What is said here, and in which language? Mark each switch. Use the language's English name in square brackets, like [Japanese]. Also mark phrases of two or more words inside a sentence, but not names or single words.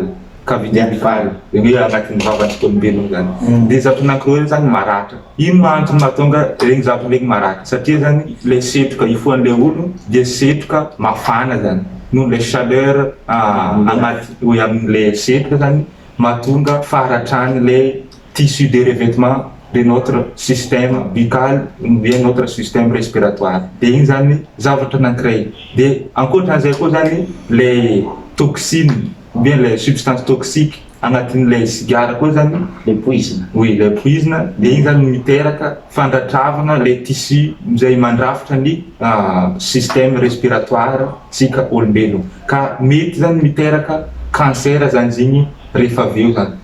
[French] Cavité buccale, [Malagasy] hoe agnatin'ny vavantsika olombelona zany. Dia zavatra anankiroa zany maratra. Ino antony mahatonga regny zavatra regny maratra? Satria zany le setroka ifohan'le olo dia setroka mafana zany. Noho le chaleur anaty amin'le setroka zany mahatonga faharatrany [French] le tissu de revêtement de notre système buccal ou bien notre système respiratoire. [Malagasy] Dia igny zany zavatra anankiray. Dia ankoatran'izay koa zany le toxine [French] ou bien les substances toxiques [Malagasy] agnatin'ilay sigara koa zany le poizina. Oui, le poizina dia igny zany miteraka fandratravana le tissu izay mandrafitra ny [French] système respiratoire [Malagasy] tsika olombelona. Ka mety zany miteraka cancer zany zigny rehefa avy eo zany.